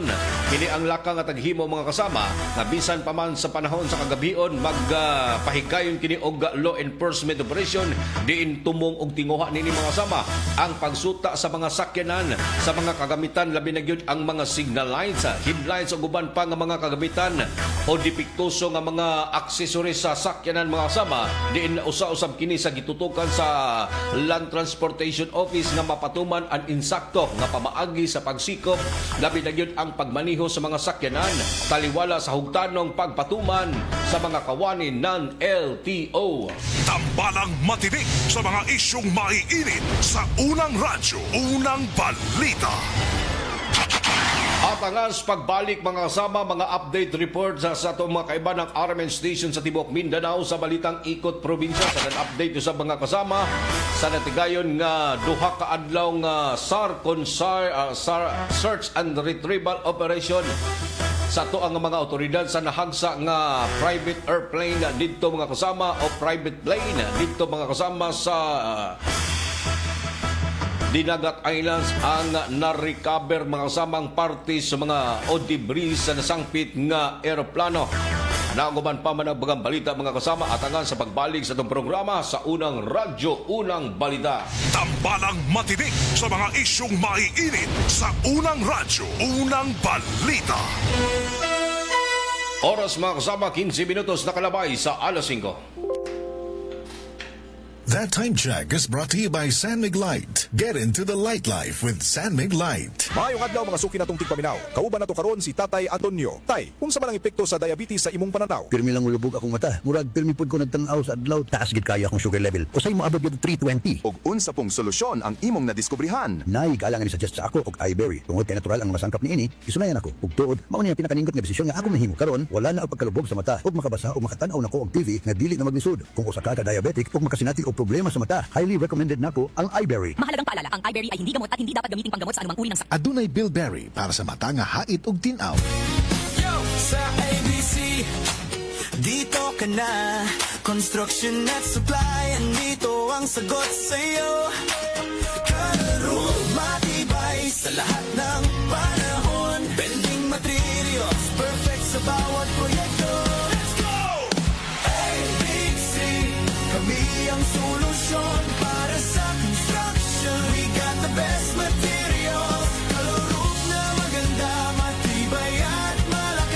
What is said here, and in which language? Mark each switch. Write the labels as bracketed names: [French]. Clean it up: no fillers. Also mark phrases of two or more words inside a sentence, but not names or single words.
[Cebuano] Kini ang laka nga taghimo mga kasama na bisan pa man sa panahon sa kagabion magpahigayon kini og [English] law enforcement operation [Cebuano] diin tumong og tinguha nini mga kasama ang pagsuta sa mga sakyanan sa mga kagamitan, labi na gyud ang mga [English] signal lights, headlights [Cebuano] o guban pa nga mga kagamitan o dipiktuso nga mga accessories sa sakyanan mga kasama. Diin usa-usab kini sa gitutukan sa [English] Land Transportation Office [Cebuano] nga mapatuman ang insakto nga pamaagi sa pagsikop, labi na gyud ang pagmaniho sa mga sakyanan taliwala sa hugtanong pagpatuman sa mga kawanin [Filipino] ng LTO. Tambalang matinik sa mga isyong maiinit sa unang radyo, unang balita. At ang [Cebuano] pagbalik mga kasama, mga update report sa itong mga kaiba ng RMN Station sa Tibok Mindanao sa [Filipino] Balitang Ikot Probinsya. [Cebuano] Sa update sa mga kasama sa natigayon nga duha ka adlaw nga [English] search and retrieval operation [Cebuano] sa to ang mga otoridad sa nahagsa nga [English] private airplane [Cebuano] dito mga kasama o [English] private plane [Cebuano] dito mga kasama sa [English] Dinagat Islands [Cebuano] ang na-recover mga kasamang parte sa mga o debris sa nasangpit nga eroplano. Naguman pa man ang bagang balita mga kasama [Filipino] at angan [Cebuano] sa pagbalik sa itong programa sa [Filipino] unang radyo, unang balita. [Cebuano] Tambalang matinik sa mga isyong maiinit sa unang radyo, unang balita. Oras mga kasama, [Spanish] 15 minutos [Cebuano] na kalabay sa alas 5. [English] That time check is brought to you by San Mig Light. Get into the light life with San Mig Light. [Cebuano] Maayong adlaw mga suki natong tigpaminaw. Kauban nato karon si Tatay Antonio. Tay, kung sa manang epekto sa diabetes sa imong pananaw? Pirmi lang ulubog akong mata. Murag pirmi pud ko nagtanaw sa adlaw. Taas gid kaya akong sugar level. Usay mo abot gid 320. Og unsa pong solusyon ang imong nadiskubrihan? Nay galangan ni suggest sa ako og iBerry. Tungod kay natural ang masangkap niini, isunayan ako. Ug tuod, mao ni ang pinakaningkot nga desisyon nga ako mahimo karon. Wala na og pagkalubog sa mata ug makabasa o makatan-aw nako og TV nga dili na maglisod. Kung usa ka diabetic ug makasinati og problema sa mata, [English] highly recommended [Cebuano] nako ang iBerry. [Filipino] Mahalagang paalala, ang iBerry ay hindi gamot at hindi dapat gamitin panggamot sa anumang uri ng sakit. [Cebuano] Adunay Bilberry para sa mata nga hait ug tinaw. [Filipino] Yo! [Cebuano] Sa ABC, [Filipino] dito ka na. Construction at supply, andito ang sagot sa'yo. Kalaro, matibay sa lahat ng panahon. Bending materials, perfect sa bawat proyekto. [English] Let's go! ABC, [Filipino] kami ang solusyon [English] para sa construction. We got the best materials. [Filipino] Kalaro na maganda, matibay at